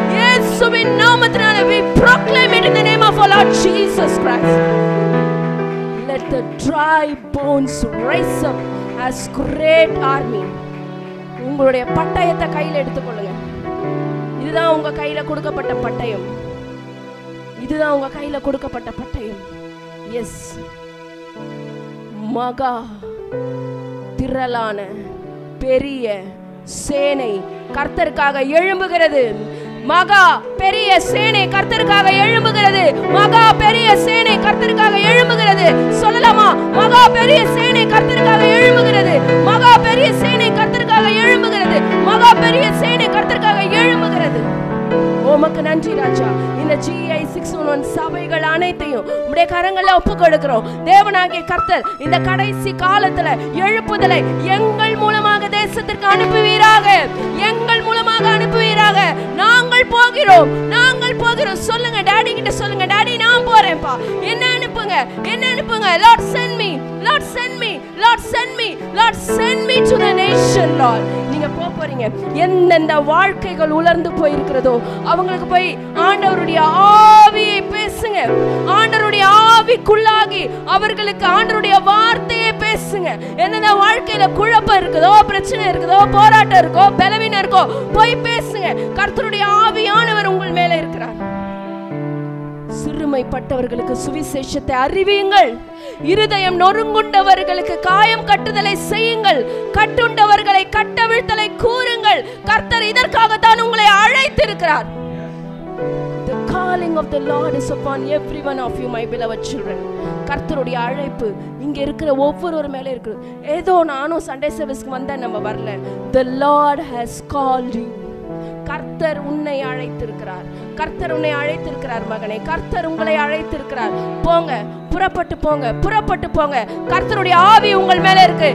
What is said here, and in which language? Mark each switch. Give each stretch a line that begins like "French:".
Tamil: இயேசுவின் நாமத்தினால
English: we proclaim it in the name of our Lord Jesus Christ. Let the dry bones rise up as great army.
Tamil: உங்களுடைய பட்டயத்தை கையில் எடுத்துக்கொள்ளுங்க. இதுதான் உங்க கையில கொடுக்கப்பட்ட பட்டயம். இதுதான் உங்க கையில கொடுக்கப்பட்ட பட்டயம். எஸ், மகா திரளான பெரிய சேனை கர்த்தருக்காக எழும்புகிறது. மகா பெரிய சேனை கர்த்தருக்காக எழும்புகிறது. மகா பெரிய சேனை கர்த்தருக்காக எழும்புகிறது. சொல்லலாமா? மகா பெரிய சேனை கர்த்தருக்காக எழும்புகிறது. மகா பெரிய சேனை கர்த்தருக்காக எழும்புகிறது. மகா பெரிய சேனை கர்த்தருக்காக எழும்புகிறது. உமக்கு நன்றி ராஜா. இந்த GI 611 சபைகள் அனைத்தையும் உம்முடைய கரங்களை ஒப்புக் கொடுக்கிறோம். தேவனாகிய கர்த்தர் இந்த கடைசி காலத்துல எழுப்புதலை எங்கள் மூலமாக தேசத்திற்கு அனுப்புவீராக. எங்கள் மூலமாக அனுப்புவீராக. நாங்கள் போகிறோம், நாங்கள் போகிறோம். சொல்லுங்க டாடி கிட்ட சொல்லுங்க, டாடி நான் போறேன்ப்பா, என்ன அனுப்புங்க, என்ன அனுப்புங்க.
English: Lord send me, Lord send me, Lord send me, Lord send me to the nation Lord.
Tamil: நீங்க போறீங்க. எந்தெந்த வாழ்க்கைகள் உலர்ந்து போயிருக்கிறதோ அவங்களுக்கு போய் ஆண்டவருடைய ஆவியை பேசுங்க. ஆண்டவருடைய ஆவிக்குள்ளாகி அவர்களுக்கு ஆண்டவருடைய வார்த்தையை பேசுங்க. எந்தெந்த வாழ்க்கையில குழப்பம் இருக்குதோ, பிரச்சனை இருக்குதோ, போராட்டம் இருக்கோ, பலவீனம் இருக்கோ, போய் பேசுங்க. கர்த்தருடைய ஆவியானவர் உங்கள் மேல இருக்கிறார். சிறுமைப்பட்டவர்களுக்கு சுவிசேஷத்தை அறிவியுங்கள். இருதயம் நொறுங்குண்டவர்களுக்கு காயம் கட்டுதலை செய்யுங்கள். கட்டுண்டவர்களை கட்டவிழ்த்தலை கூறுங்கள். கர்த்தர் இதற்காகத்தான் உங்களை அழைத்திருக்கிறார்.
English: The calling of the Lord is upon every one of you, my beloved children.
Tamil: கர்த்தருடைய அழைப்பு இங்க இருக்கிற ஒவ்வொருவர் மேல இருக்கு. ஏதோ நானும் சண்டே சர்வீஸ்க்கு வந்தேன் நம்ம வரல.
English: The Lord has called you.
Tamil: கர்த்தர் உன்னை அழைத்திருக்கிறார். கர்த்தர் உன்னை அழைத்திருக்கிறார் மகனே. கர்த்தர் உங்களை அழைத்திருக்கிறார். போங்க, புறப்பட்டு போங்க, புறப்பட்டு போங்க. கர்த்தருடைய ஆவி உங்கள் மேல இருக்கு.